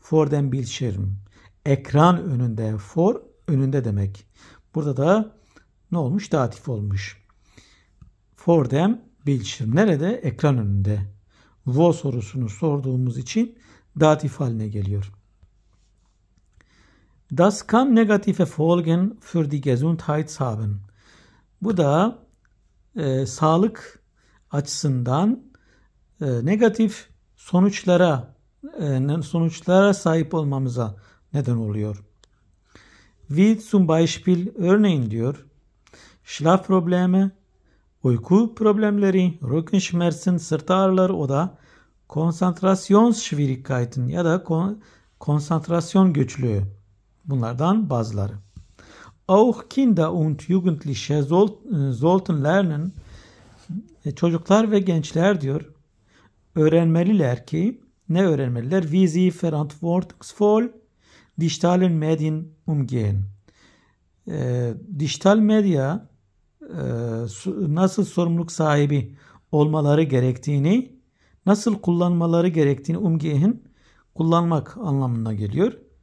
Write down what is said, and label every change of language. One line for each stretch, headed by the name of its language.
German: Vor dem Bildschirm.
Turkish: Ekran önünde.
German: For,
Turkish: önünde demek. Burada da ne olmuş? Datif olmuş.
German: For dem Bildschirm.
Turkish: Nerede? Ekran önünde. Wo sorusunu sorduğumuz için datif haline geliyor.
German: Das kann negative Folgen für die Gesundheit haben.
Turkish: Bu da sağlık açısından negatif sonuçlara sonuçlara sahip olmamıza neden oluyor.
German: Wie zum Beispiel
Turkish: örneğin diyor. Schlafprobleme, uyku problemleri, Rückenschmerzen, sırt ağrıları, o da Konzentrationsschwierigkeiten ya da konsantrasyon güçlüğü. Bunlardan bazıları.
German: Auch Kinder und Jugendliche sollten lernen.
Turkish: Çocuklar ve gençler diyor öğrenmeliler ki ne öğrenmeliler?
German: Wie sie verantwortungsvoll digitalen Medien umgehen.
Turkish: Dijital medya nasıl sorumluluk sahibi olmaları gerektiğini, nasıl kullanmaları gerektiğini umgehen kullanmak anlamına geliyor.